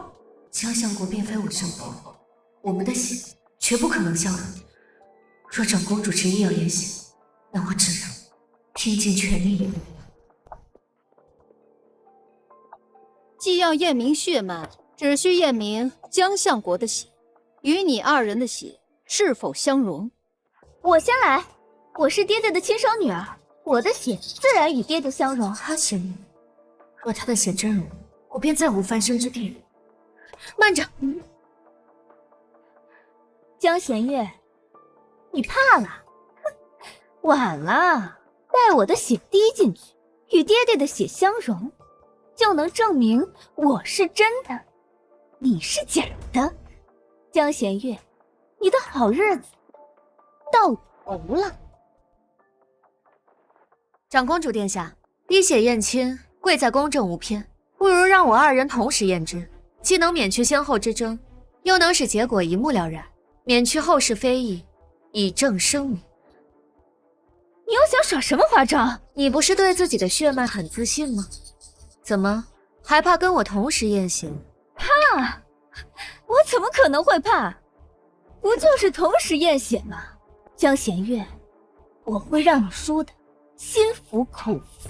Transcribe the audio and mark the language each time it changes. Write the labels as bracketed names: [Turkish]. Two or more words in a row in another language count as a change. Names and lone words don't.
[Chinese] 江相國並非我相國，我們的血絕不可能相容。若長公主執意要言行，那我只能拼盡全力以赴。既要驗明血脈，只需驗明江相國的血與你2人的血是否相容？我先來，我是爹爹的親生女兒，我的血自然與爹爹相容。他血濃，若他的血真容，我便再無翻身之地。慢着，江弦月，你怕了？晚了，待我的血滴進去，與爹爹的血相融，就能證明我是真的，你是假的。江弦月，你的好日子到頭了。長公主殿下，滴血驗親，貴在公正無偏，不如讓我二人同時驗之，既能免去先後之爭，又能使結果一目了然，免去後世非議，以正聲明。你又想耍什麼花招？你不是对自己的血脈很自信嗎？怎麼還怕跟我同時驗血？怕？我怎麼可能會怕？不就是同時驗血嗎？江弦月，我會讓你輸的心服口服。